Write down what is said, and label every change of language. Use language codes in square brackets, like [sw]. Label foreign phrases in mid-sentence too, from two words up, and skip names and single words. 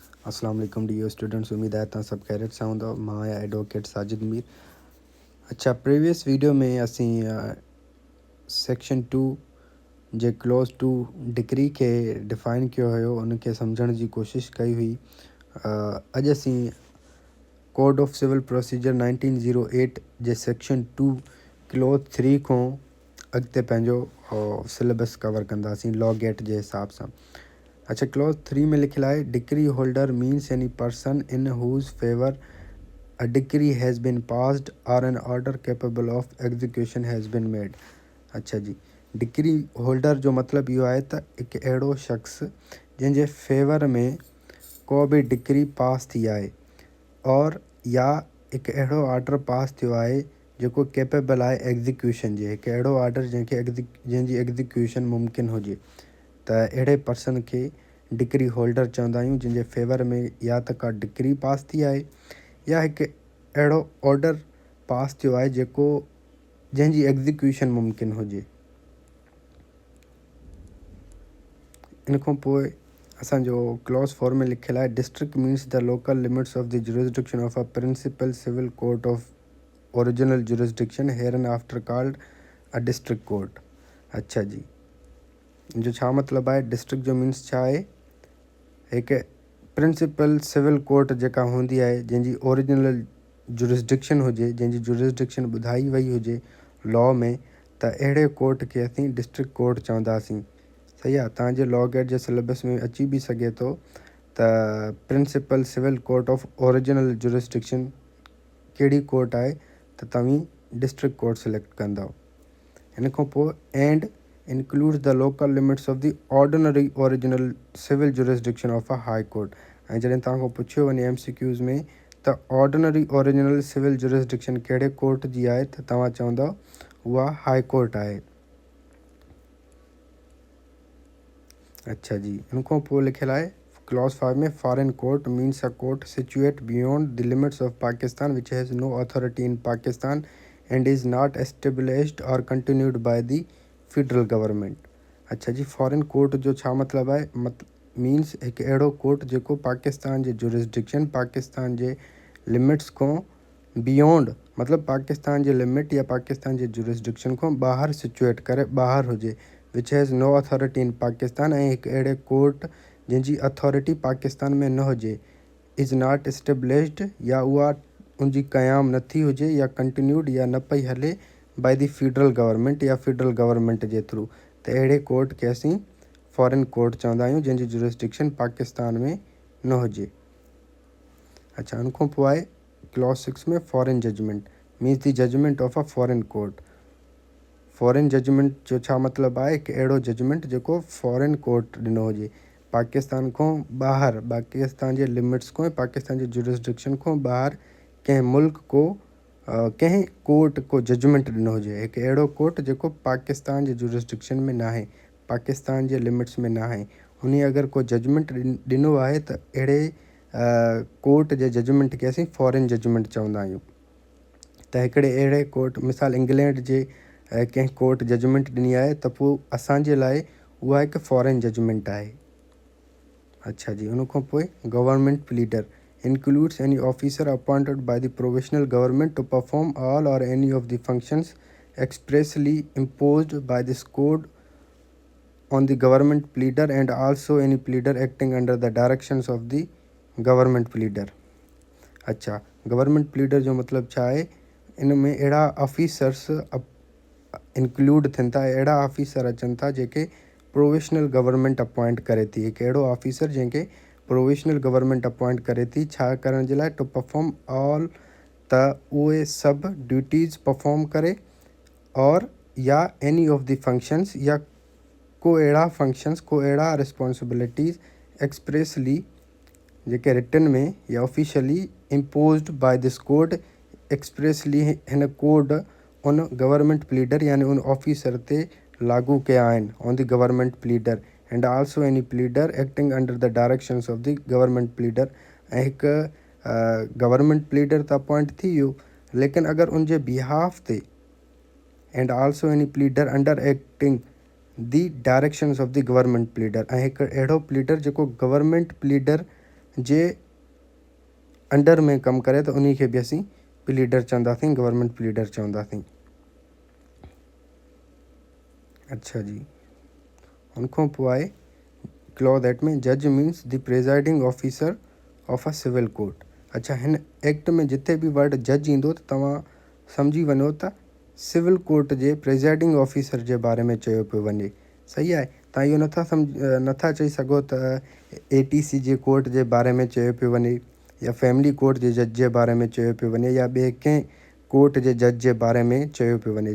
[ar] السلام عليكم [en] dear students. [sd] उम्मीद है तुम सब खैरियत सां हूंदव। मां आहियां एडवोकेट साजिद मीर। अच्छा, [en] previous video [sd] में असीं सेक्शन 2 जे [en] clause 2 decree [sd] खे डिफाइन कयो हुयो, उनखे सम्झण जी कोशिशि कई हुई। अॼु असीं कोड ऑफ सिविल प्रोसीजर 1908 जे सेक्शन 2 क्लोज 3 खां अॻिते पंहिंजो [en] syllabus cover [sd] कंदासीं लॉ गेट जे हिसाब सां। [en] अच्छा, क्लोज 3 [sd] में लिखियलु आहे [en] decree holder means any person in whose favour a decree has been passed or an order capable of execution has been made. [sd] अच्छा जी, [en] decree holder [sd] जो मतिलबु इहो आहे त हिकु अहिड़ो शख़्स जंहिंजे फेवर में को बि डिक्री पास थी आहे और या हिकु अहिड़ो ऑर्डर पास थियो आहे जेको कैपेबल आहे एग्जीक्यूशन जे, हिकु अहिड़ो ऑर्डर जंहिंजी एग्जीक्यूशन मुमकिन हुजे, त अहिड़े पर्सन खे [en] decree holder [sd] चवंदा आहियूं, जंहिंजे फेवर में या त का डिक्री पास थी आहे या हिकु अहिड़ो ऑर्डर पास थियो आहे जंहिंजी एग्जीक्यूशन मुमकिन हुजे। इन खां पोइ असांजो [en] क्लॉज 4 [sd] में लिखियलु आहे [en] district means the local limits of the jurisdiction of a principal civil court of original jurisdiction hereinafter called a district court. [sd] अच्छा जी, जो छा मतिलबु आहे, डिस्ट्रिक्ट जो मीन्स छा आहे, हिकु [en] principal civil court [sd] जेका हूंदी आहे जंहिंजी [en] original jurisdiction [sd] हुजे, जंहिंजी जुरिसडिक्शन ॿुधाई वई हुजे लॉ में, त अहिड़े कोर्ट खे असीं [en] district court [sd] चवंदासीं। सही आहे, तव्हांजे लॉ गेट जे सिलेबस में अची बि सघे थो त [en] principal civil court of original jurisdiction [sd] कहिड़ी कोर्ट आहे, त तव्हां [en] district court select [sd] कंदव। हिन खां पोइ [en] एंड includes the local limits of the ordinary original civil jurisdiction of a high court। [sd] ऐं जॾहिं तव्हां खां पुछियो वञे MCQs में त [en] ordinary original civil jurisdiction [sd] कहिड़े कोर्ट जी आहे, त तव्हां चवंदव उहा [en] high court [sd] आहे। अच्छा जी, हिन खां पोइ लिखियलु आहे [en] क्लॉज 5 में foreign court means a court situate beyond the limits of Pakistan which has no authority in Pakistan and is not established or continued by the federal government. [sd] अच्छा जी, [en] foreign court [sd] जो छा मतिलबु आहे, मीन्स हिकु अहिड़ो कोर्ट जेको पाकिस्तान जे जुरिसडिक्शन, पाकिस्तान जे लिमिट्स खां बियॉन्ड, मतिलबु पाकिस्तान जे लिमिट या पाकिस्तान जे जुरिसडिक्शन खां ॿाहिरि सिचुएट करे ॿाहिरि हुजे, [en] which has no authority in Pakistan, [sd] ऐं हिकु अहिड़े कोर्ट जंहिंजी अथॉरिटी पाकिस्तान में न हुजे, [en] is not established [sd] या उहा उनजी क़याम नथी हुजे या कंटिन्यूड या न पई हले [en] by the federal government [sd] या [en] federal government [sd] जे थ्रू, त अहिड़े कोर्ट खे असीं [en] foreign court [sd] चवंदा आहियूं जंहिंजी जुरिसडिक्शन पाकिस्तान में न हुजे। [en] अच्छा, [sd] उन खां पोइ आहे [en] क्लॉज 6 में foreign judgment means the judgment of a foreign court. foreign judgment [sd] जो छा मतिलबु आहे, हिकु अहिड़ो जजमेंट जेको [en] foreign court [sd] ॾिनो हुजे, पाकिस्तान खां ॿाहिरि, पाकिस्तान जे लिमिट्स खां, पाकिस्तान जे जुरिसडिक्शन खां ॿाहिरि कंहिं मुल्क को कंहिं कोर्ट को जजमेंट ॾिनो हुजे, हिकु अहिड़ो कोर्ट जेको पाकिस्तान जे जुरिसडिक्शन में न आहे, पाकिस्तान जे लिमिट्स में न आहे, उन अगरि को जजमेंट ॾिनो आहे त अहिड़े कोर्ट जे जजमेंट खे असीं [en] foreign judgment [sd] चवंदा आहियूं। त हिकिड़े अहिड़े कोर्ट, मिसाल इंग्लैंड जे कंहिं कोर्ट जजमेंट ॾिनी आहे त पोइ असांजे लाइ उहा हिकु फॉरेन जजमेंट आहे। अच्छा जी, उन खां पोइ [en] government pleader includes any officer appointed by the provisional government to perform all or any of the functions expressly imposed by this code on the government pleader and also any pleader acting under the directions of the government pleader। [sd] अच्छा, [en] government pleader [sd] जो मतिलबु छा आहे, इन में अहिड़ा ऑफिसर्स इंक्लूड थियनि था, अहिड़ा ऑफिसर अचनि था जेके [en] provisional government appoint [sd] करे थी, हिकु अहिड़ो ऑफिसर जंहिंखे [en] provisional government appoint [sd] करे थी, छा करण जे लाइ, [en] to perform all, [sd] त उहे सभु [en] duties perform [sd] करे, और या [en] any of the functions, [sd] या को अहिड़ा फंक्शंस, को अहिड़ा रिस्पॉन्सिबिलिटीज़ एक्सप्रेसली जेके रिटन में या ऑफिशियली [en] imposed by this code, [sd] एक्सप्रेसली हिन कोड उन [en] government pleader [sd] यानी उन ऑफिसर ते लागू कया आहिनि, [en] on the government pleader and also any pleader acting under the directions of the government pleader. [sd] ऐं हिकु [en] government pleader [sd] त अपॉइंट थी वियो, लेकिन अगरि उनजे बिहाफ ते [en] and also any pleader under acting the directions of the government pleader, [sd] ऐं हिकु अहिड़ो प्लीडर जेको [en] government pleader [sd] जे अंडर में कमु करे त उन खे बि असीं प्लीडर चवंदासीं, [en] government pleader [sd] चवंदासीं। [en] अच्छा जी, [sd] हुन खां पोइ आहे [en] क्लॉज 8 में judge means the presiding officer of a civil court. [sd] अच्छा, हिन एक्ट में जिथे बि वर्ड जज ईंदो त तव्हां सम्झी वञो त [en] civil court [sd] जे [en] presiding officer [sd] जे बारे में चयो पियो वञे। सही आहे, तव्हां इहो नथा चई सघो त ATC जे कोर्ट जे बारे में चयो पियो वञे, या [en] family court [sd] जे जज जे बारे में चयो पियो वञे, या ॿिए कंहिं कोर्ट जे जज जे बारे में चयो पियो वञे।